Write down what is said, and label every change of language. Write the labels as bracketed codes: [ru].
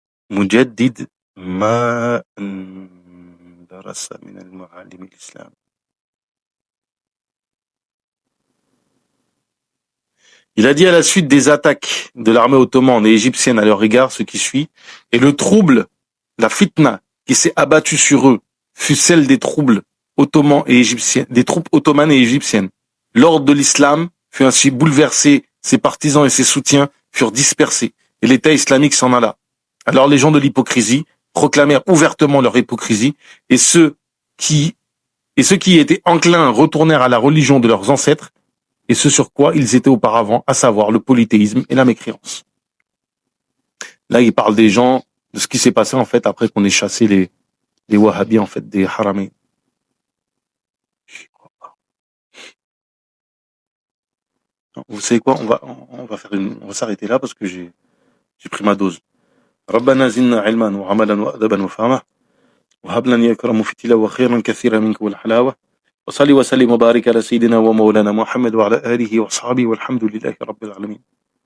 [ar] مجدد ما درس من المعالم الإسلام. [fr] Il a dit à la suite des attaques de l'armée ottomane et égyptienne à leur égard ce qui suit, et le trouble, la fitna qui s'est abattue sur eux fut celle des troubles ottomans et égyptiens, des troupes ottomanes et égyptiennes. L'ordre de l'islam fut ainsi bouleversé, ses partisans et ses soutiens furent dispersés, et l'État islamique s'en alla. Alors les gens de l'hypocrisie proclamèrent ouvertement leur hypocrisie, et ceux qui étaient enclins retournèrent à la religion de leurs ancêtres, et ce sur quoi ils étaient auparavant, à savoir le polythéisme et la mécréance. Là, il parle des gens, de ce qui s'est passé en fait après qu'on ait chassé les wahhabis en fait des haramains. Vous savez quoi, on va s'arrêter là parce que j'ai pris ma dose. [ar] ربنا زدنا علما وعملا وأدبا وفهما وهب لنا يا كرم في التلاوة خيرا كثيرا منك والحلاوة وصلي وسلم وبارك على سيدنا ومولانا محمد وعلى آله وأصحابه والحمد لله رب العالمين.